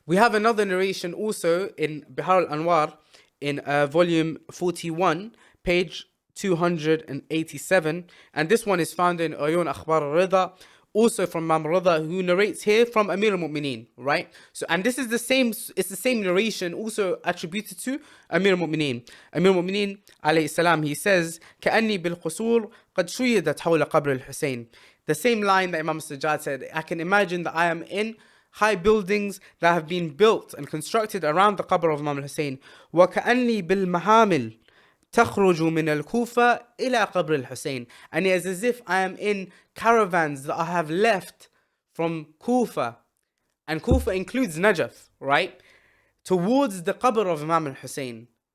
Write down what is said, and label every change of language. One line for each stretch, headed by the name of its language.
English: We have another narration also in Bihar al-Anwar in volume 41, page 287, and this one is found in Uyun Akhbar al-Rida, also from Imam Rida, who narrates here from Amir al-Mu'mineen, right? So, and this is the same, it's the same narration also attributed to Amir al-Mu'mineen.
Arabic: Amir al-Mu'mineen alayhi salam,
English: he says,
Arabic: كَأَنِّي بِالْقُصُورِ قَدْ شُيِّدَتْ حَوْلَ قَبْرِ الْحُسَيْنِ.
English: The same line that Imam Sajjad said, I can imagine that I am in high buildings that have been built and constructed around the qabr of Imam Hussain.
Arabic: وَكَأَنِّي بِالْمَحَامِلِ تخرج من الكوفة إلى قبر الحسين.
English: And it is as if I am in caravans that I have left from Kufa, and Kufa includes Najaf, right, towards the qabr of Imam Hussain.